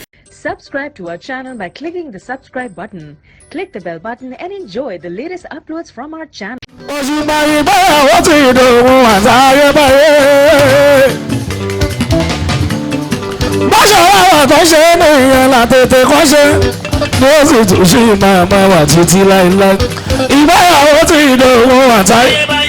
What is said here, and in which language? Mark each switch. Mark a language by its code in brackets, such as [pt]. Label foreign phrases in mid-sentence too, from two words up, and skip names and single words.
[en] Subscribe to our channel by clicking the subscribe button. Click the bell button and enjoy the latest uploads from our channel. [yo] Òṣùpá ìgbéyàwó ti dòun àtayébáyé. Bó ṣe wá wà tó ṣe é nìyẹn là tètè kọ́ ṣe. Ni ó sì tún ṣì máa máa wà títí láéláé. Ìgbéyàwó ti dòun àtayé.